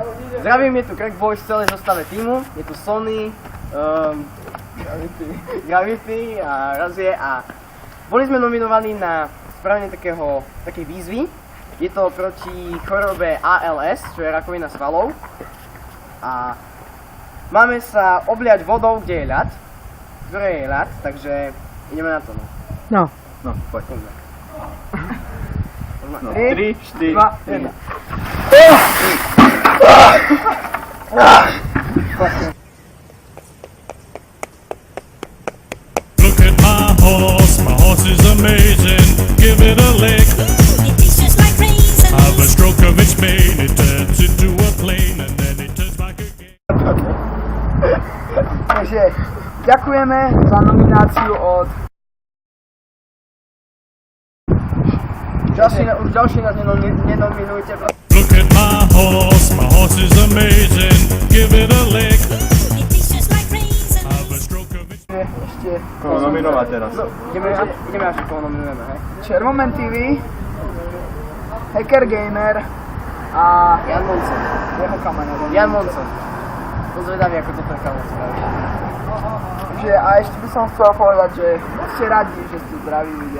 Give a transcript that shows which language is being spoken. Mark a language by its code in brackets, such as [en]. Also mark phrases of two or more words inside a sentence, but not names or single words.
[sk] Zdravím, je tu Crack Boys v celej zostave týmu, je tu Sony, Gravity a Razie a boli sme nominovaní na spravenie takej výzvy. Je to proti chorobe ALS, čo je rakovina svalov. A máme sa obliať vodou, kde je ľad, ktoré je ľad, takže ideme na to. No. No, poď. No, 3, 4, 2, 1. [en] Look at my horse is amazing. Give it a lick. It tastes just like raisins. Have a stroke of its mane, it turns into a plane and then it turns back again. [sk] Takže ďakujeme za nomináciu od... Už ďalší nás nenominujte. [en] Look at my horse is amazing. Give it a lick. It tastes just like raisins. Have a stroke of its [sk] Ešte... Koho nominovať teraz? Ideme až koho nominujeme, hej? Červomen TV, Hacker Gamer a Jan Monson. jeho kamarát. Jan Monson. To zvedavý, ako to ten kamoš spraví. Takže a ešte by som chcel povedať, že ste radi, že ste zdraví ľudia.